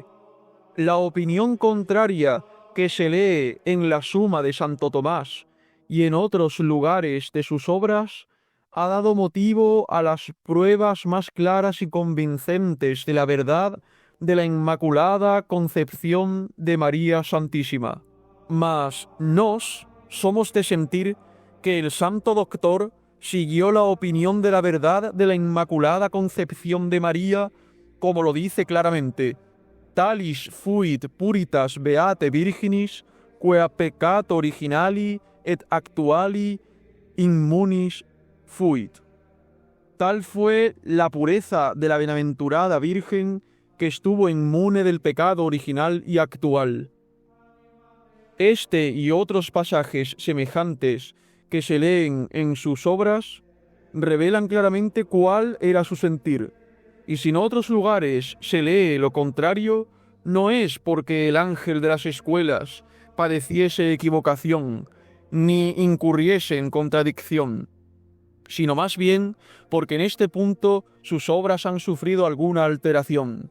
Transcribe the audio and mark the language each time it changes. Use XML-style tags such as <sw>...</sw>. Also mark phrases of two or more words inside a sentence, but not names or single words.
<es>La opinión contraria que se lee en la Suma de Santo Tomás y en otros lugares de sus obras ha dado motivo a las pruebas más claras y convincentes de la verdad de la Inmaculada Concepción de María Santísima. Mas nos somos de sentir que el Santo Doctor siguió la opinión de la verdad de la Inmaculada Concepción de María, como lo dice claramente:</es> <la>talis fuit puritas beate virginis, quea peccato originali et actuali immunis fuit.</la> <es>Tal fue la pureza de la bienaventurada Virgen que estuvo inmune del pecado original y actual. Este y otros pasajes semejantes que se leen en sus obras revelan claramente cuál era su sentir, y si en otros lugares se lee lo contrario, no es porque el ángel de las escuelas padeciese equivocación, ni incurriese en contradicción, sino más bien porque en este punto sus obras han sufrido alguna alteración.</es>